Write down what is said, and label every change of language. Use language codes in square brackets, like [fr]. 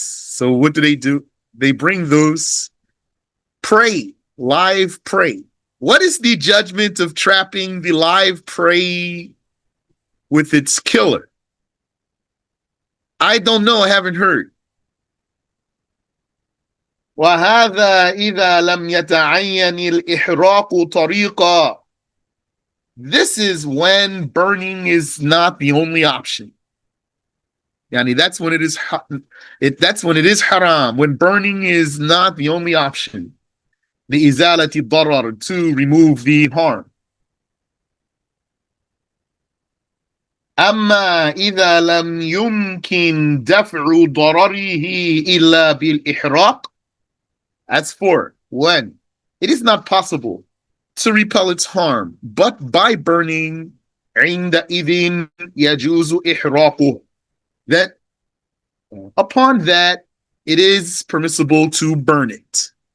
[en] So what do? They bring those prey, live prey. What is the judgment of trapping the live prey with its killer? I don't know. I haven't heard. [ar] وهذا إذا لم يتعين الإحراق طريقا. [en] This is when burning is not the only option. Yani that's when that's when it is haram, when burning is not the only option. The izalati darar, to remove the harm. [ar] أما إذا لم يمكن دفع ضرره إلا بالإحراق. [en] As for when it is not possible to repel its harm but by burning, [ar] عندئذ يجوز إحراقه. [en] That upon that it is permissible to burn it.